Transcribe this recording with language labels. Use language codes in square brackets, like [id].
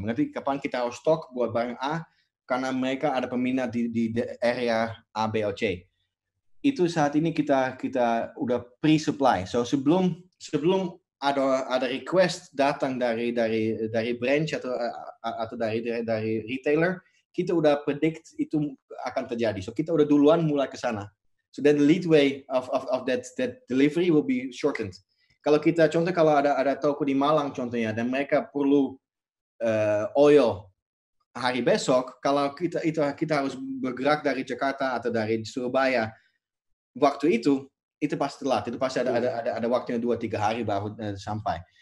[id] Berarti kapan kita harus stok buat barang A karena mereka ada peminat di area A, B, atau C. Itu saat ini kita udah pre-supply. So sebelum ada request datang dari branch atau dari retailer, kita udah predict itu akan terjadi. So kita udah duluan mulai ke sana. [en] So then the leadway of that delivery will be shortened. [id] Kalau ada toko di Malang contohnya dan mereka perlu oil hari besok, kalau kita harus bergerak dari Jakarta atau dari Surabaya waktu itu pasti telat. Itu pasti ada waktunya 2-3 hari baru sampai.